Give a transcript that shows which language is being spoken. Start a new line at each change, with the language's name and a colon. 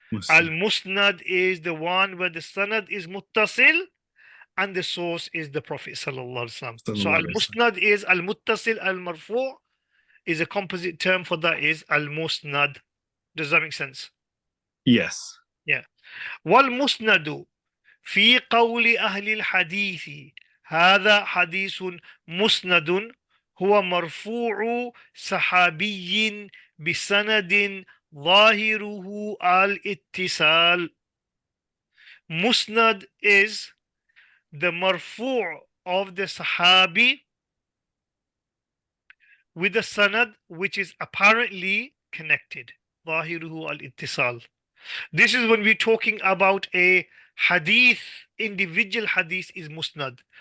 English: Al-musnad is the one where the sanad is muttasil and the source is the Prophet sallallahu alaihi wasallam. So al-musnad is al-muttasil, al-marfu' is a composite term for that is al-musnad. Does that make sense? Yes. Yeah.
Arabic: Wal-musnadu في قول أهل الحديث هذا حديث مسند هو مرفوع صحابي بسند ظاهره الاتصال.
English: Musnad is the marfu' of the sahabi with the sanad which is apparently connected.
Arabic: ظاهره الاتصال.
English: This is when we're talking about a hadith, individual hadith is musnad.